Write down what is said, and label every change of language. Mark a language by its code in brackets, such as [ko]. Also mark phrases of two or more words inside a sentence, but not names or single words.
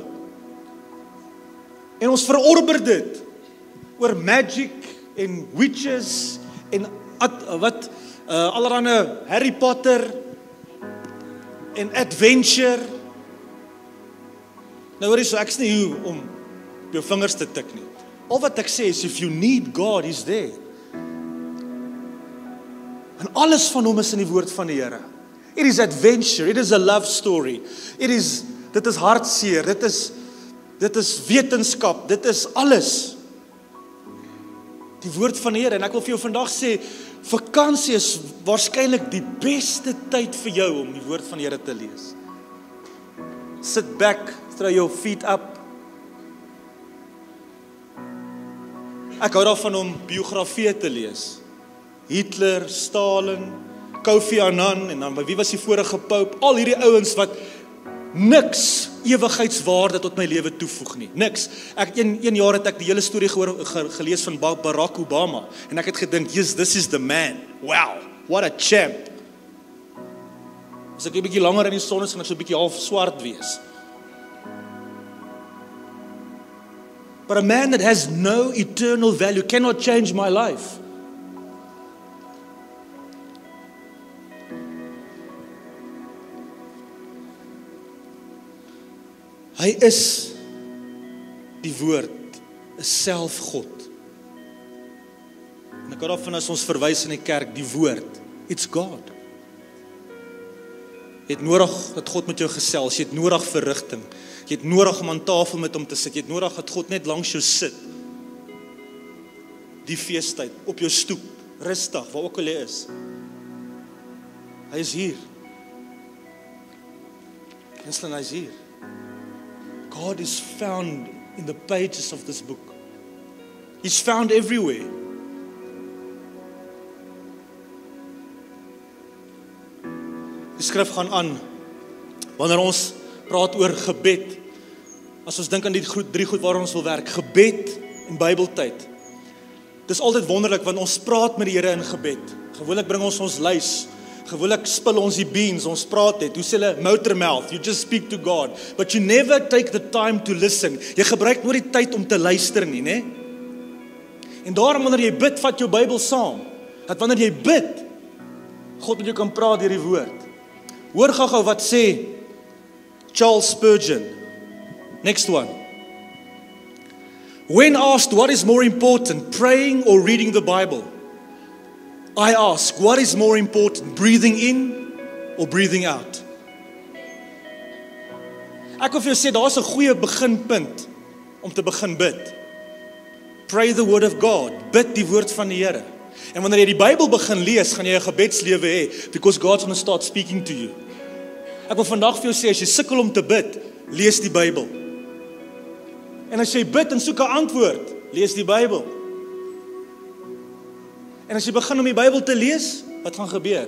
[af] En ons verorber dit oor magic en witches en allerhande Harry Potter en adventure. Nou hoor jy so, ek is nie hier om jou vingers te tik nie. Al wat ek sê is, [en] if you need God, he's there. [af] En alles van hom is in die woord van die Here. [en] It is adventure, it is a love story. [af] Dit is hartseer, dit is wetenskap, dit is alles. Die woord van die Here, en ek wil vir jou vandag sê, vakansie is waarskynlik die beste tyd vir jou om die woord van die Here te lees. [en] Sit back, throw your feet up. [af] Ek hou daarvan om biografieë te lees. Hitler, Stalin, Kofi Annan, en dan wie was die vorige pope? Al hierdie ouens wat niks ewigheidswaarde tot my lewe toevoeg nie. Niks. Een jaar het ek die hele storie gelees van Barack Obama, en ek het gedink, [en] yes, this is the man. Wow, what a champ. [af] As ek 'n bietjie langer in die son is, gaan ek so 'n bietjie half swart wees. [en] But a man that has no eternal value cannot change my life. [af] Hy is die woord, is self God. En ek hou daarvan as ons verwys in die kerk, die woord, [en] it's God. [af] Jy het nodig dat God met jou gesels, jy het nodig vir rigting. Jy het nodig om aan tafel met hom te sit. Jy het nodig dat God net langs jou sit. Die feestyd, op jou stoep, rustig, waar ook al jy is. Hy is hier. En hy is hier. [en] God is found in the pages of this book. He's found everywhere. [af] Die skrif gaan aan, wanneer ons praat oor gebed, as ons dink aan die drie goed waar ons wil werk, gebed en Bybeltyd. Dis altyd wonderlik, want ons praat met die Here in gebed. Gewoonlik bring ons lys, gewoonlik spil ons die beans, ons praat net, hoe sê hulle, motormouth, [en] you just speak to God, but you never take the time to listen. [af] Jy gebruik nooit die tyd om te luister nie, né? En daarom wanneer jy bid, vat jou Bybel saam, dat wanneer jy bid, God met jou kan praat deur die woord. Hoor gou wat sê Charles Spurgeon. [en] Next one. When asked what is more important, praying or reading the Bible, I ask, what is more important, breathing in or breathing out. [af] Ek wil vir jou sê, daar's 'n goeie beginpunt om te begin bid. [en] Pray the word of God. [af] Bid die woord van die Here. En wanneer jy die Bybel begin lees, gaan jy 'n gebedslewe hê, [en] because God's going to start speaking to you. [af] Ek wil vandag vir jou sê, as jy sukkel om te bid, lees die Bybel. En as jy bid en soek 'n antwoord, lees die Bybel. En as jy begin om die Bybel te lees, wat gaan gebeur?